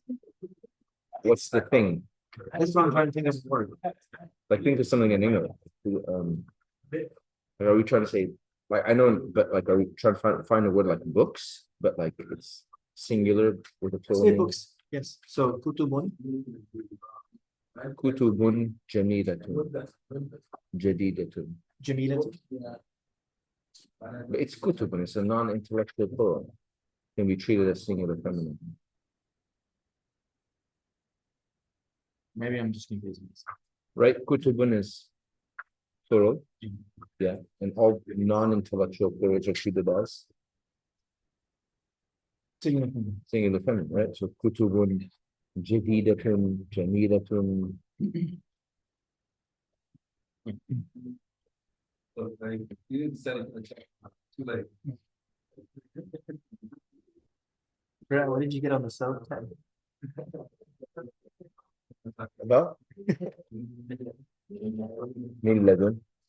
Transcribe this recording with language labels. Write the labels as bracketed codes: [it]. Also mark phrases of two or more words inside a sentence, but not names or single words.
[en] What's the thing? that's what I'm trying to think of the word. Like think of something in English. Like, are we trying to say like I know, but like are we trying to find a word like books, but like it's singular with a plural Say meaning? books, yes. So kutubun, [ar] كتب جميلة جديدة. [en] Jamilatun. But it's kutubun. It's a non-intellectual plural. Can be treated as singular feminine. Maybe I'm just confusing this. Right? Kutubun is plural. Yeah. And all non-intellectual plurals are treated as singular feminine, right? So [ar] كتب جديدة جميلة. [en] So like, you didn't send it in the chat, too late. Brett, what did you get on the soda tab? About [ar] من لدن.